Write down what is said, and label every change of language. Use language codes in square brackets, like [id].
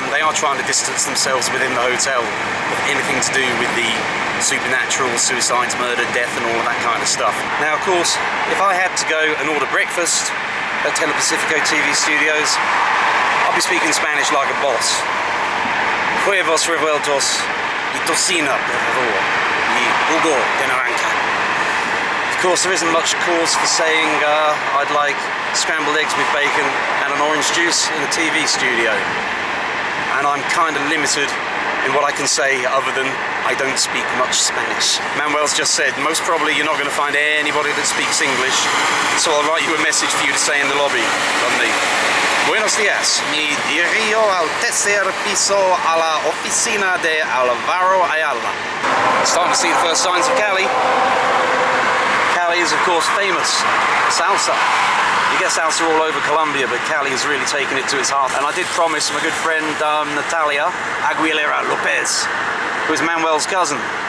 [en] They are trying to distance themselves within the hotel of anything to do with the supernatural, suicides, murder, death and all of that kind of stuff. Now of course, if I had to go and order breakfast at Telepacifico TV studios, I'll be speaking Spanish like a boss. [es] Huevos revueltos y tocino, por favor, y jugo de naranja. [en] Of course, there isn't much cause for saying I'd like scrambled eggs with bacon and an orange juice in a TV studio. And I'm kind of limited in what I can say other than I don't speak much Spanish. Manuel's just said, most probably you're not going to find anybody that speaks English, so I'll write you a message for you to say in the lobby. Lovely. [es] Buenos días, me dirijo al tercer piso a la oficina de Álvaro Ayala. [en] Starting to see the first signs of Cali. Cali is of course famous for salsa. You get salsa all over Colombia, but Cali has really taken it to its heart. And I did promise my good friend Natalia Aguilera Lopez, who is Manuel's cousin.